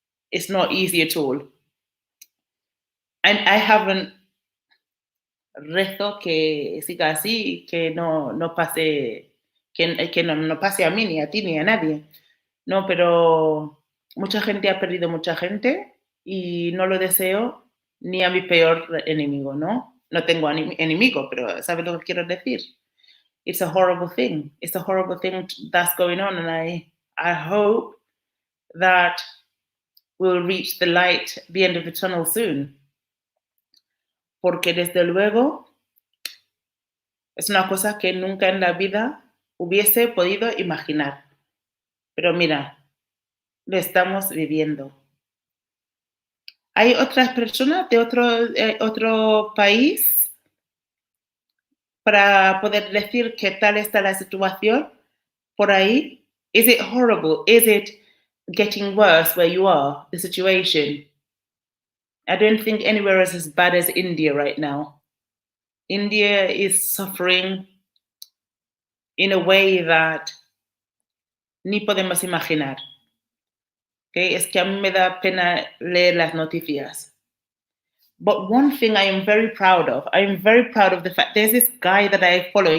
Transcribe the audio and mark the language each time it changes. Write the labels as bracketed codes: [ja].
[en] It's not easy at all. And I haven't [es] rezo que siga así, que no pase, que no pase a mí, ni a ti, ni a nadie. No, pero mucha gente ha perdido mucha gente y no lo deseo ni a mi peor enemigo, ¿no? No tengo enemigo, pero ¿sabes lo que quiero decir? [en] It's a horrible thing. It's a horrible thing that's going on, and I hope that we'll reach the end of the tunnel soon. [es] Porque desde luego es una cosa que nunca en la vida hubiese podido imaginar. Pero mira, lo estamos viviendo. ¿Hay otras personas de otro país para poder decir qué tal está la situación por ahí? [en] Is it horrible? Is it getting worse where you are, the situation? I don't think anywhere is as bad as India right now. India is suffering in a way that [es] ni podemos imaginar. [en] Okay? [es] Es que a mí me da pena leer las noticias. [en] But one thing I am very proud of the fact there's this guy that I follow.